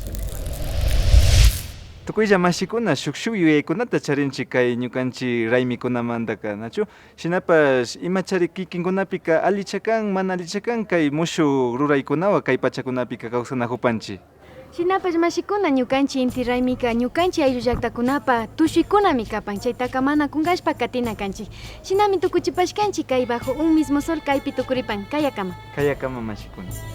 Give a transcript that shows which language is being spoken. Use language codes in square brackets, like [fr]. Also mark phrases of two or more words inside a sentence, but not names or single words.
[qu] tukuylla mashikuna shuk yuyaykunata charinchik kay ñukanchik raymikunamantaqa nachu shinapas imachari kikinkunapika allicha kan mana allicha kan kay mushuk ruraykunawan kay pachakunapika kawsanajupanchik shinapas mashikuna ñukanchik inti raymika ñukanchik ayllu llaqtakunapa tushuykunami kapan chaytaka mana kunkashpa katina kanchik shinami tukuchipashkanchik kay [es] bajo un mismo sol [qu] kaypi tukuripan kayakama mashikuna